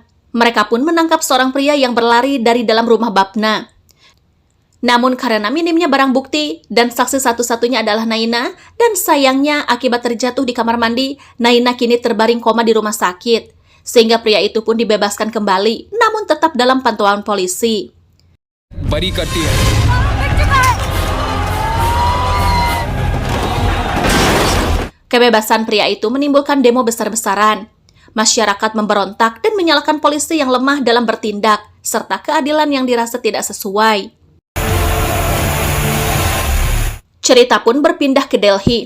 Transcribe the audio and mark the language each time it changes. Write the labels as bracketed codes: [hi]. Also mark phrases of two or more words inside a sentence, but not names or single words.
[id] Mereka pun menangkap seorang pria yang berlari dari dalam rumah Bapna. Namun karena minimnya barang bukti dan saksi satu-satunya adalah Naina, dan sayangnya akibat terjatuh di kamar mandi, Naina kini terbaring koma di rumah sakit. Sehingga pria itu pun dibebaskan kembali, namun tetap dalam pantauan polisi. [hi] बरी करती है। [id] Kebebasan pria itu menimbulkan demo besar-besaran. Masyarakat memberontak dan menyalahkan polisi yang lemah dalam bertindak, serta keadilan yang dirasa tidak sesuai. Cerita pun berpindah ke Delhi.